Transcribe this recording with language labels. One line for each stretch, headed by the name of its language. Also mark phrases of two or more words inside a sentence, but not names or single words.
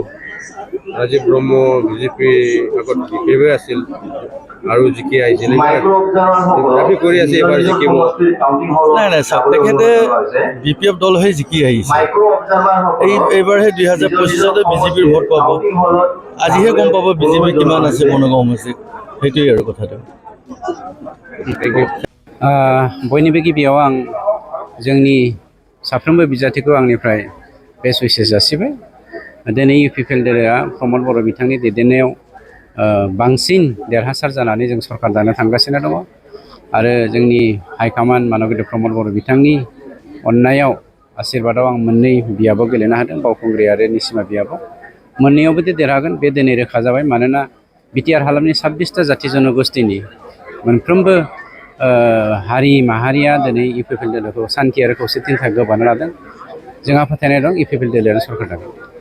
Assamese: ৰাজীৱ ব্ৰহ্ম বিজেপি আগত BPF আছিল আৰু জিকি আহিছিল দাবী কৰি আছে এবাৰ জিকিব নাই চাওক তেখেতে BPF দল হৈ জিকি আহিছে এইবাৰহে 2025-তে বিজেপিৰ ভোট পাব আজিহে গম পাব বিজেপি কিমান আছে বনগাঁও সমষ্টিত সেইটোৱেই আৰু কথাটো
Bodo: बयनिबो गिबियाव आं जोंनि साफ्रोमबो बिजाथिखौ आंनिफ्राय
English: best wishes
Bodo: जासिबाय दिनै इउपिपिएल दलआ प्रमद बर' बिथांनि दैदेननायाव बांसिन देरहासार जानानै जों सरकार दानो थांगासिनो दङ आरो जोंनि हाइकमान्ड मानगोदै प्रमद बर' बिथांनि अननायाव आशीर्बादाव आं मोननै बियाबाव गेलेनो हादों बावखुंग्रि आरो निसिमा बियाबाव मोननैयावबो देरहागोन बे दिनै रोखा जाबाय मानोना बिटिआर हालामनि 26टा जाथि जनगोष्ठीनि मोनफ्रोमबो हारि माहारिया दिनै इउपिपिएल दलखौ सान्थि आरो खौसेथिनि थाखाय गोबानो लादों जोंहा फोथायनाय दं इउपिपिएल दलआनो सरकार दागोन